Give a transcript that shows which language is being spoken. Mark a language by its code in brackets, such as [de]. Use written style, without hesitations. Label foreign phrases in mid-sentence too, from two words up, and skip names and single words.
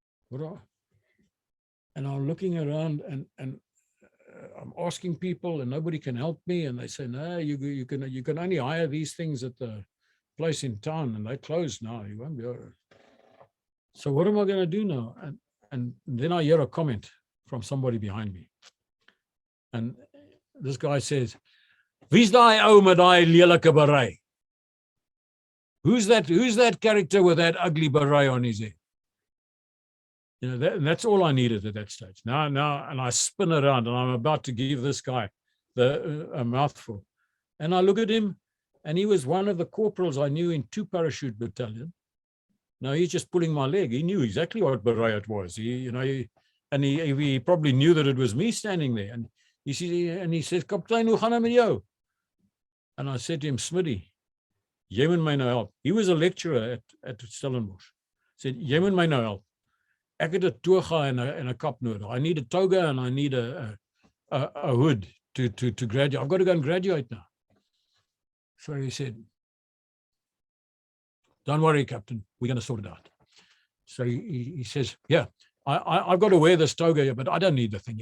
[en] And I'm looking around, and I'm asking people, and nobody can help me, and they say, no, you can only hire these things at the place in town, and they closed now. You won't be able to. So what am I going to do now? And then I hear a comment from somebody behind me, and this guy says, [af] "Wie's daai ou met daai lelike beret? [en] Who's that character with that ugly beret on his head?" That's all I needed at that stage. Now, and I spin around, and I'm about to give this guy a mouthful, and I look at him, and he was one of the corporals I knew in 2 Parachute Battalion. Now he's just pulling my leg. He knew exactly what beret it was. He probably knew that it was me standing there. And he says, [af] "Kaptein, hoe gaan dit met jou?" [en] And I said to him, [af] "Smitty, jy moet my nou help." [en] He was a lecturer at Stellenbosch. Said, [af] "Jy moet my nou help. Ek het 'n toga en 'n kap nodig. [en] I need a toga and I need a hood to graduate. I've got to go and graduate now." So he said, "Don't worry, Captain. We're going to sort it out." So he says, "Yeah, I've got to wear this toga here, but I don't need the thing.